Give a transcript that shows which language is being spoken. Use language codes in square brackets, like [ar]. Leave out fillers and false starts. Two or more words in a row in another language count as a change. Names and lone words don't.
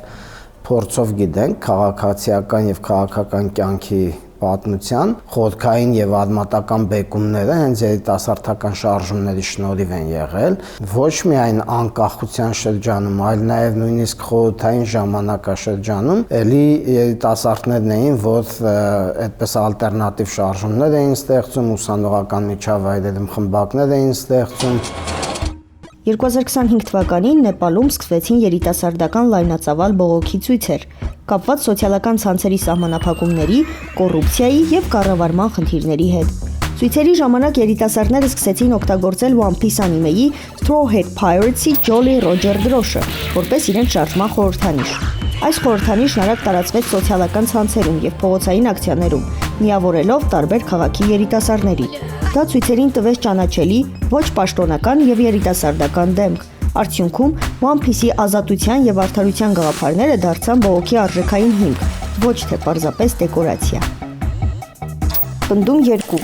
[hy] փորձով գիտենք քաղաքացիական եւ քաղաքական կյանքի պատմության խորքային եւ արմատական բեկումները հենց երիտասարդական շարժումների շնորհիվ են եղել ոչ միայն անկախության շրջանում, այլ նաեւ նույնիսկ խորհրդային ժամանակաշրջանում էլի երիտասարդներն էին, որ այդպես ալտերնատիվ շարժումներ էին ստեղծում, ուսանողական միջավայրերում խմբակներ էին ստեղծում։ 2025 թվականին Նեպալում սկսվեցին երիտասարդական լայնածավալ բողոքի ցույցեր, կապված սոցիալական ցանցերի սահմանափակումների, կոռուպցիայի եւ կառավարման խնդիրների հետ։ Ցույցերի ժամանակ երիտասարդները սկսեցին օգտագործել One Piece անիմեի Straw Hat Pirates-ի Jolly Roger դրոշը, որպես իրենց շարժման խորհրդանիշ։ Այս խորհրդանիշն արագ տարածվեց սոցիալական ցանցերում եւ փողոցային ակցիաներում, միավորելով տարբեր քաղաքի երիտասարդների։ Դա ցույցերին տվեց ճանաչելի, ոչ պաշտոնական եւ երիտասարդական դեմք։ Արդյունքում One Piece-ի ազատության եւ արդարության գաղափարները դարձան բողոքի արժեքային հիմք, ոչ թե պարզապես դեկորացիա։ Պնդում 2.